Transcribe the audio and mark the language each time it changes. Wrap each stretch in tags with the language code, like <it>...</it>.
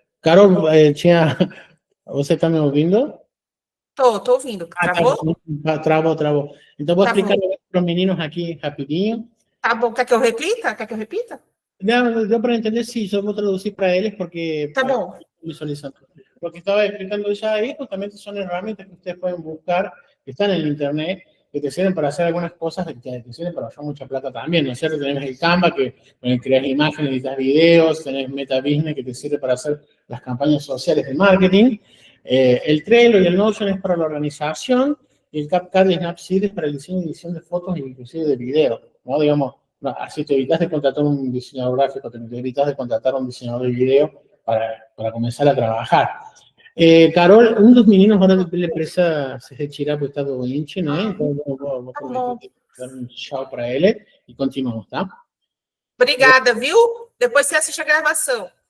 <pt>Carol, Chia, ¿você está me ouvindo? Tô ouvindo. Travou? Travou. Então, vou explicar para os meninos aqui rapidinho. Tá bom. Quer que eu repita?</pt> <es>No, yo para entender sí, yo voy a traducir para ellos porque</es> <pt>tá bom. Visualizando.</pt> <es>Lo que estaba explicando ella ahí justamente son herramientas que ustedes pueden buscar, que están en el internet, que te sirven para hacer algunas cosas, que te sirven para hacer mucha plata también, ¿no es cierto? Tenemos el Canva, que creas imágenes, editas videos, tenés Meta Business, que te sirve para hacer las campañas sociales de marketing, el Trello y el Notion es para la organización, y el CapCut y Snapseed es para el diseño y edición de fotos, inclusive de video, ¿no? Digamos, así te evitas de contratar un diseñador gráfico, te evitas de contratar un diseñador de video para comenzar a trabajar.</es> <pt>Carol, um dos meninos agora da empresa se retirar porque está doente, né? Então vou dar um tchau para ele e continuamos, tá? Obrigada, viu? Depois você assiste a gravação.</pt>